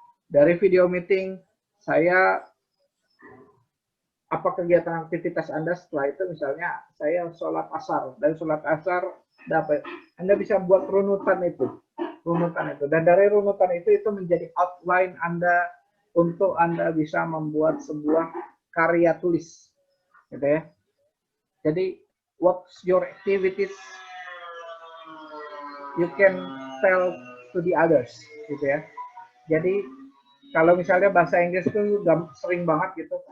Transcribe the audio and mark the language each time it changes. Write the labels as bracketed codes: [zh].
[id] Dari video meeting saya apa kegiatan aktivitas Anda setelah itu, misalnya saya sholat asar, dari sholat asar dapat Anda bisa buat runutan itu, dan dari runutan itu menjadi outline Anda untuk Anda bisa membuat sebuah karya tulis gitu ya. [en] Jadi what's your activities you can tell to the others [id] gitu ya. Jadi kalau misalnya bahasa Inggris itu sering banget gitu.